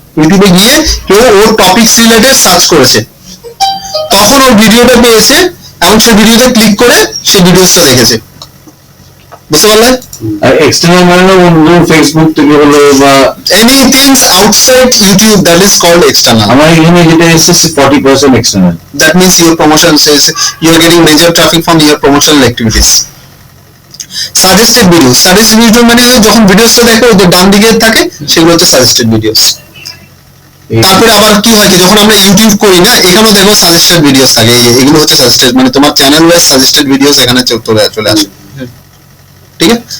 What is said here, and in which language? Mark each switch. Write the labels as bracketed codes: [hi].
[bn] ইউটিউবে গিয়ে কেউ ওর টপিকস রিলেটেড সার্চ করেছে, তখন ওর ভিডিওটা পেয়েছে এবং সেই ভিডিওতে ক্লিক করে সেই ভিডিওসটা দেখেছে। বুঝতে পারলে? আর এক্সটার্নাল মানে না অন্য ফেসবুক থেকে হলো বা [en] Anything outside YouTube that is called external. [bn] আমার এখানে যেটা এসেছে 40% external. [en] That means your promotion says you are getting major traffic from your promotional activities. [bn] Suggested video মানে যখন ভিডিওসটা দেখো ওই যে ডান দিকে থাকে সেগুলো হচ্ছে সাজেস্টেড ভিডিওস। তারপরে আবার কি হয় কি যখন আমরা ইউটিউব করি না এখানেও দেখো সাজেস্টেড ভিডিওস থাকে, এগুলো হচ্ছে সাজেস্টেড মানে তোমার চ্যানেল ওয়াইজ সাজেস্টেড ভিডিওস এখানে চলে আসে। ঠিক আছে?